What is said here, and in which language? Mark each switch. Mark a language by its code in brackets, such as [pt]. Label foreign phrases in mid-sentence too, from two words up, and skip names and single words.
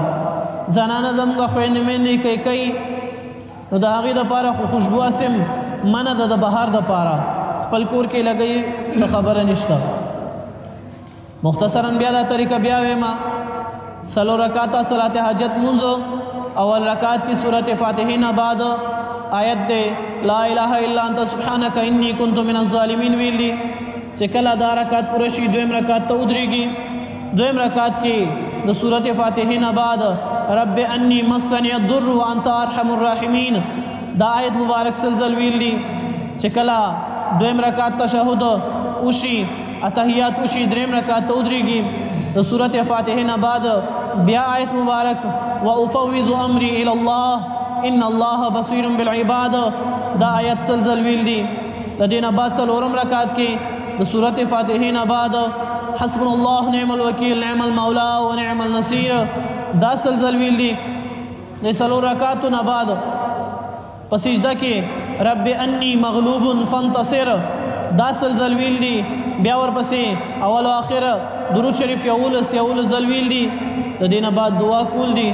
[ps] زنانه زموږ خویندې میندې کوي نو د هغې دپاره خو خوشبو اسم منه ده د بهار دپاره، خپل کور کې لګوي څه خبره نشته. مختصرا بیا دا طریقه بیا ویما، څلور رکعاته صلات حاجت مونځ. اول رکعت کې سورت فاتحې نه بعد آیت دی [ar] لا اله الا انت سبحانك انی کنت من الظالمین [ps] ویل دي. چې کله دا رکعت پوره شي دویم رکعت ته ودرېږي. دویم رکعت کې د سورت فاتحې نه بعد [ar] رب انی مسنی الضر وانت ارحم الراحمین [ps] دا آیت مبارک سلزل ویل دي. چې کله دویم رکعت تشهد وشي، اتحیات وشي، دریم رکعت ته ودرېږي، د سورت فاتحې نه بعد بیا آیت مبارک [ar] وافوض امری الی الله ان الله بصیر بالعباد [ps] دا آیت سلزل ویل دي. د دې نه بعد څلورم رکعت کې د سورت فاتحې نه بعد [ar] حسبنا الله نعم الوکیل نعم المولا ونعم النصیر [ps] دا سلزل ویل دي. د څلور رکعاتو نه بعد په سجده کې [ar] رب انی مغلوب فانتصر [ps] دا سلزل ویل دي. بیا ورپسې اول او آخر درود شریف یولس ځل ویل دي. د دې نه بعد دعا کول دي.